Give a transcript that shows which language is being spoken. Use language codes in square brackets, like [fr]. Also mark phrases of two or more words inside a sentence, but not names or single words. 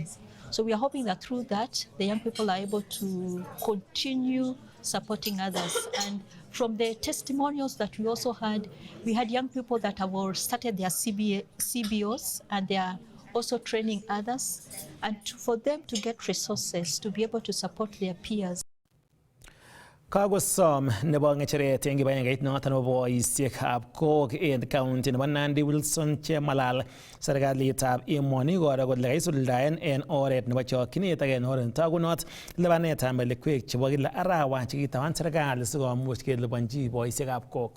[en] So we are hoping that through that, the young people are able to continue supporting others. And from the testimonials that we also had, we had young people that have all started their CBOs, and they are also training others, and for them to get resources to be able to support their peers. [kln] Kagosom nebo ngecheret eng kibagengeit noton nebo boisiekab kok en county nebo Nandi Wilson Chemalal serikalitab emoni koro kole kaisuldaen en oret nebo chokchinet ak en oret netagunot lipanetab melekwek chebo kila arawa chekitawan serikali sikomuch kelipanji boisiekab kok.